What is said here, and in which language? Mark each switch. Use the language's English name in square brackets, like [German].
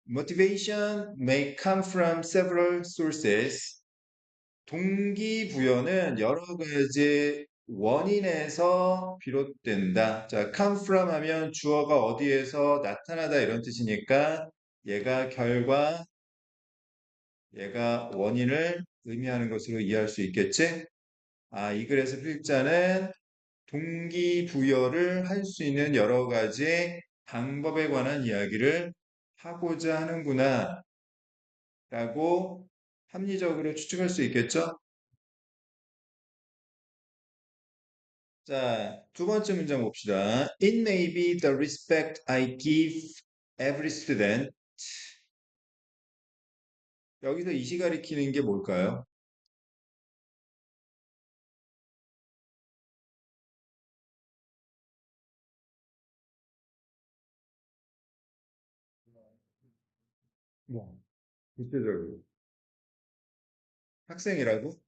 [English] Motivation may come from several sources. [Korean] 동기부여는 여러 가지 원인에서 비롯된다. 자, come from 하면 주어가 어디에서 나타나다 이런 뜻이니까 얘가 결과, 얘가 원인을 의미하는 것으로 이해할 수 있겠지? 아, 이 글에서 필자는 동기부여를 할 수 있는 여러 가지 방법에 관한 이야기를 하고자 하는구나 라고 합리적으로 추측할 수 있겠죠? 자, 두 번째 문장 봅시다. [English] It may be the respect I give every student. [Korean] 여기서 이시 가리키는 게 뭘까요? 뭐, 구체적으로. 학생이라고?